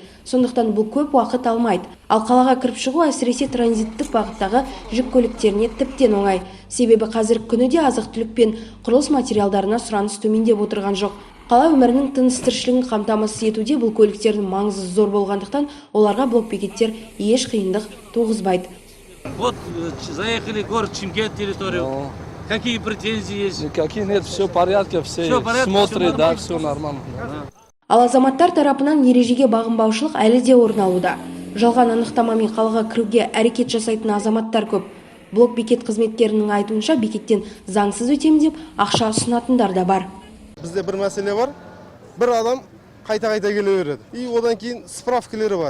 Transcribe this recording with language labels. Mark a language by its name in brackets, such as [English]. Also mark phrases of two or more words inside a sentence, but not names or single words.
[Kazakh] Сондықтан бұл көп уақыт алмайды. Ал қалаға кіріп шығу әсіресе транзиттік бағыттағы жүк көліктеріне тіптен оңай. Себебі қазіргі күніде азық-түлік пен құрылыс материалдарына сұраныс төмендеп отырған жоқ. Қала өмірінің тыныс-тіршілігін қамтамасыз етуде бұл көліктердің маңызы зор болғандықтан оларға блок-бекеттер еш қиындық туғызбайды. [Russian] Вот заехали в город Шымкент территорию. Какие претензии есть? Никаких нет, все в порядке, все смотрят, да, все нормально. [Kazakh] Ал азаматтар тарапынан ережеге бағынбаушылық әлі де орын алуда. Жалған анықтамамен қалаға кіруге әрекет жасайтын азаматтар көп. Блок-бекет қызметкерінің айтуынша бекеттен заңсыз өтем деп ақша ұсынатындар да бар. Бізде бір мәселе бар. Бір адам қайта-қайта келе береді. И одан кейін справкалары бар.